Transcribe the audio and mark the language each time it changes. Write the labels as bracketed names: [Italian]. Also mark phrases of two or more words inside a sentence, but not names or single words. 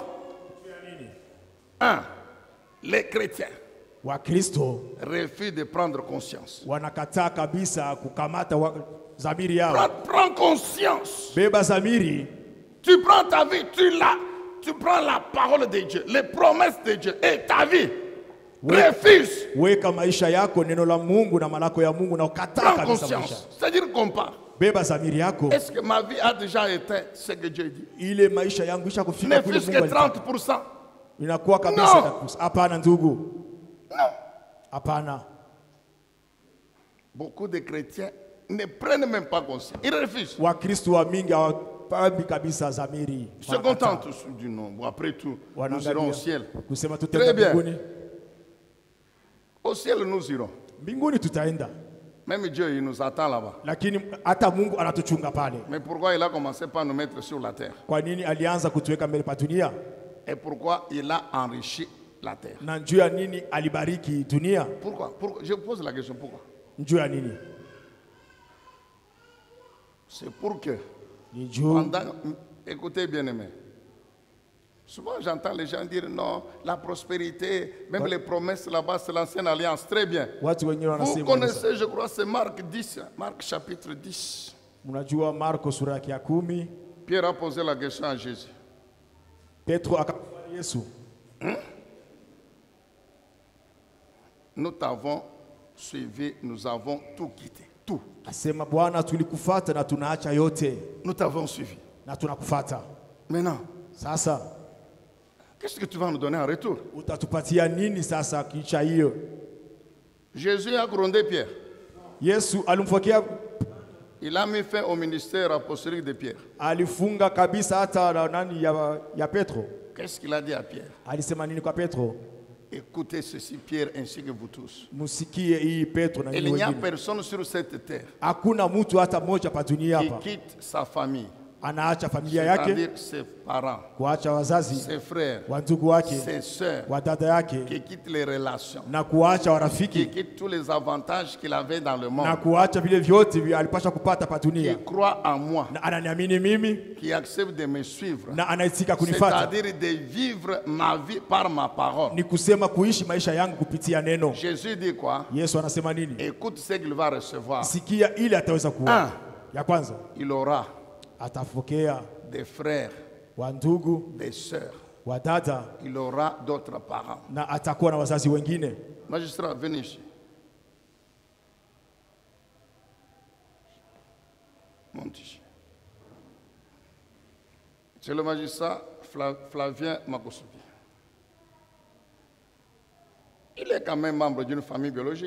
[French] Un, les chrétiens [Swahili] Wakristo [French] refusent de prendre conscience. [Swahili] wanakataa kabisa kukamata zamiri yao. [French] Prends conscience. [Swahili] Beba zamiri, [French] Tu prends ta vie, tu prends la parole de Dieu, les promesses de Dieu et ta vie. Refuse. [Swahili] weka maisha yako neno la Mungu na malako ya Mungu na ukataa [French] Prends [Swahili] kabisa maisha. [French] conscience. C'est-à-dire compare. [Swahili] Beba zamiri yako. [French] Est-ce que ma vie a déjà été ce que Dieu dit? [Swahili] Ile maisha yangu isha kufika [French] Ne [Swahili] kule [French] fût-ce [Swahili] Mungu [French] que [Swahili] alitaka. [French] 30%. [Swahili] Inakuwa kabisa No. kabisa. Hapana ndugu. [French] Non. [Swahili] Hapana. [French] Beaucoup de chrétiens ne prennent même pas conscience. Ils refusent. [Swahili] Wakristo wa mingi hawapambi kabisa zamiri. [French] Ils se contentent du nom. Bon, après tout, nous irons au ciel. [Swahili] Kusema [French] Très [Swahili] tutaenda [French] bien. [Swahili] mbinguni. [French] Au ciel, nous irons. [Swahili] Mbinguni tutaenda. [French] Même Dieu, il nous attend là-bas. [Swahili] Lakini hata Mungu anatuchunga pale. [French] Mais pourquoi il a commencé par nous mettre sur la terre? [Swahili] Kwa nini alianza kutuweka mbele pa dunia? [French] Et pourquoi il a enrichi la terre? [Swahili] Na njoo ya nini alibariki dunia? [French] Pourquoi? Je vous pose la question, pourquoi? [Swahili] Njoo ya nini? [French] C'est pour que, [Swahili] Ni njoo [French] pendant, écoutez bien aimé, souvent j'entends les gens dire non, la prospérité, même les promesses là-bas, c'est l'ancienne alliance, très bien. [Swahili] watu wengine [French] Vous [Swahili] wanasema. [French] connaissez, je crois, c'est Marc 10, Marc chapitre 10. [Swahili] Mnajua Marko sura yake ya 10, [French] Pierre a posé la question à Jésus. [Swahili] Petro akamwambia Yesu, [French] Nous t'avons suivi, nous avons tout quitté, tout. [Swahili] asema Bwana, tulikufuata na tunaacha yote [French] Nous t'avons suivi. [Swahili] na tunakufuata. [French] Maintenant, [Swahili] Sasa [French] qu'est-ce que tu vas nous donner en retour? [Swahili] utatupatia nini sasa kicha hiyo? [French] Jésus a grondé Pierre. [Swahili] Yesu alimfokea, [French] Il a mis fin au ministère apostolique de Pierre. [Swahili] alifunga kabisa hata na nani ya Petro. [French] Qu'est-ce qu'il a dit à Pierre? [Swahili] Alisema nini kwa Petro? [French] Écoutez ceci, Pierre, ainsi que vous tous. [Swahili] Musikie hii Petro na [French] Il [Swahili] nyinyi [French] n'y a [Swahili] wengine. [French] personne sur cette terre [Swahili] Hakuna mtu hata mmoja pa dunia [French] qui [Swahili] hapa [French] quitte sa famille, [Swahili] anaacha familia yake, [French] c'est-à-dire ses parents, [Swahili] kuacha wazazi, [French] ses frères, [Swahili] wandugu wake, [French] ses sœurs, [Swahili] wadada yake, [French] qui quitte les relations, [Swahili] na kuacha [French] qui [Swahili] warafiki, [French] quitte tous les avantages qu'il avait dans le [Swahili] na [French] monde, [Swahili] kuacha vile vyote alipasha kupata pa dunia, [French] qui croit en moi, [Swahili] na ananiamini mimi, [French] qui accepte de me suivre, [Swahili] na anaitika kunifuata. [French] c'est-à-dire de vivre ma vie par ma parole. [Swahili] Ni kusema kuishi maisha yangu kupitia neno. [French] Jésus dit quoi? [Swahili] Yesu anasema nini? [French] Écoute ce qu'il va recevoir. [Swahili] Sikia ile ataweza kuwa. Ya kwanza, [French] Il aura [Swahili] atapokea [French] des frères, [Swahili] wandugu, [French] des sœurs. [Swahili] wadada, [French] Il aura d'autres parents. [Swahili] na atakuwa na wazazi wengine. [French] Magistrat, venez ici. Monte ici. C'est le magistrat Flavien Makosouki. Il est quand même membre d'une famille biologique.